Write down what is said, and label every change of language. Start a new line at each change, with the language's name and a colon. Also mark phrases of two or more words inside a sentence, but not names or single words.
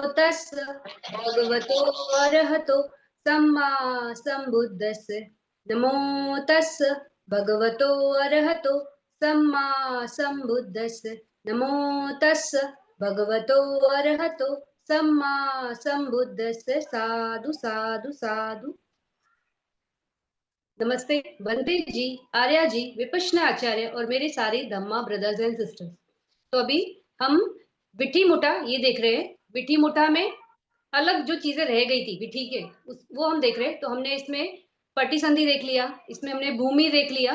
Pali: तस्य भगवतो अरहतो सम्मा सम्बुद्धस्य नमो तस्य भगवतो अरहतो सम्मा सम्बुद्धस्य नमो तस्य भगवतो अरहतो सम्मा सम्बुद्धस्य। साधु साधु साधु।
Hindi: नमस्ते बंदे जी, आर्या जी, विपश्यना आचार्य और मेरे सारे धम्मा
English: brothers and sisters.
Hindi: तो अभी हम विठी मुठा ये देख रहे हैं। विठी मुठा में अलग जो चीजें रह गई थी विठी के वो हम देख रहे हैं। तो हमने इसमें पटी संधि देख लिया, इसमें हमने भूमि देख लिया।